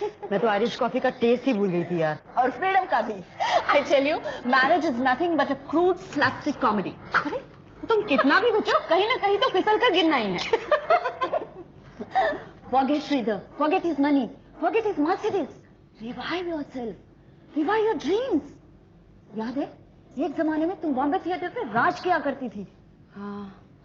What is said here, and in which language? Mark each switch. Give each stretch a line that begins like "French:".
Hindi: मैं तो Irish coffee का टेस्ट ही भूल गई थी यार. और freedom का भी.
English: I tell you, marriage is nothing but a crude slapstick comedy.
Hindi: अरे तुम कितना भी बचो, कहीं ना कहीं तो फिसल कर गिरना ही है.
English: Forget Sridhar. Forget his money. Forget his Mercedes. Revive yourself. Revive your dreams.
Hindi: याद है? एक जमाने में तुम बॉम्बे थिएटर पे राज किया करती थी. हाँ.